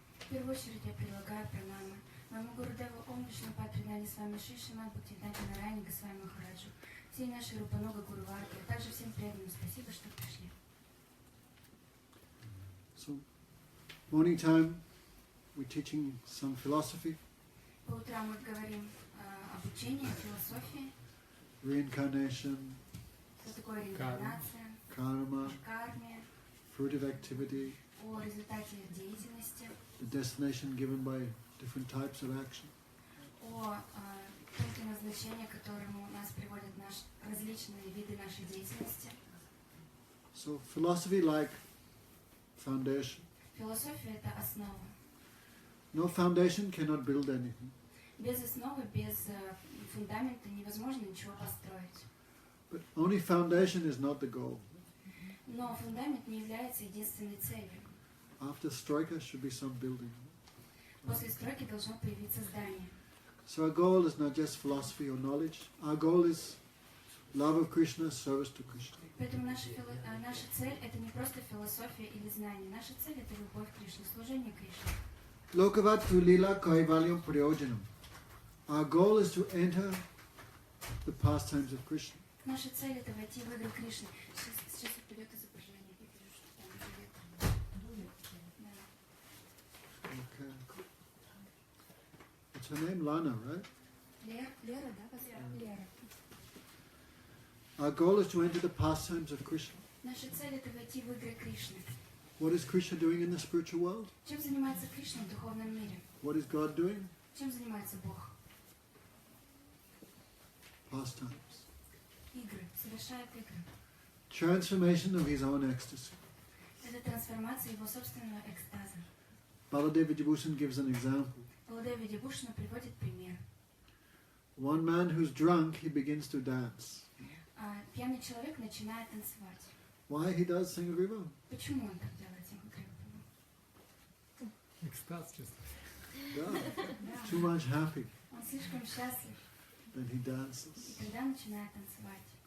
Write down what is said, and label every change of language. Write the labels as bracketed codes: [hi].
[ru] В первую очередь я предлагаю пранамы моему Гурудеву Ом Вишнупад Принали с вами Шишима Бхактивиданта Нараяне Госвами Махараджу, всей нашей Рупануга Гуру Варги, а также всем преданным спасибо, что пришли. [en] So, morning time, we're teaching some philosophy, [ru] По утрам мы говорим об учении, о философии, [en] reincarnation, [ru] что такое реинкарнация, [en] karma, [ru] карме, [en] fruitive activity, [ru] о результате деятельности, [en] the destination given by different types of action. [ru] о пункте назначения, к которому нас приводят различные виды нашей деятельности. [en] So philosophy like foundation. [ru] Философия – это основа. [en] No foundation cannot build anything. [ru] Без основы, без фундамента невозможно ничего построить. [en] But only foundation is not the goal. [ru] Но фундамент не является единственной целью. [en] After Stoika should be some building. [ru] После стройки должно появиться здание. [en] So our goal is not just philosophy or knowledge. Our goal is love of Krishna, service to Krishna. [ru] Поэтому наша цель – это не просто философия или знание. Наша цель – это любовь к Кришне, служение Кришне. [sa] Lokavattu lila kaivalyam prayojanam. [en] Our goal is to enter the pastimes of Krishna. [ru] Наша цель – это войти в игры Кришны. Сейчас придет изображение. [en] Okay. What's her name? Lana, right? [ru] Лера, да? Лера. [en] Our goal is to enter the pastimes of Krishna. [ru] Наша цель – это войти в игры Кришны. [en] What is Krishna doing in the spiritual world? [ru] Чем занимается Кришна в духовном мире? [en] What is God doing? [ru] Чем занимается Бог? [en] Pastimes. [ru] Игры. Совершает игры. [en] Transformation of his own ecstasy. [ru] Это трансформация его собственного экстаза. [en] Baladev Vijayabhushan gives an example. [ru] Баладева Видябушина приводит пример. [en] One man who's drunk, he begins to dance. [ru] Пьяный человек начинает танцевать. [en] Why he does Singha [ru] Почему он так делает? Экстаз чувствует. [en] Yeah. Too much happy. [ru] Он слишком счастлив. [en] Then he dances. [ru] И тогда начинает танцевать.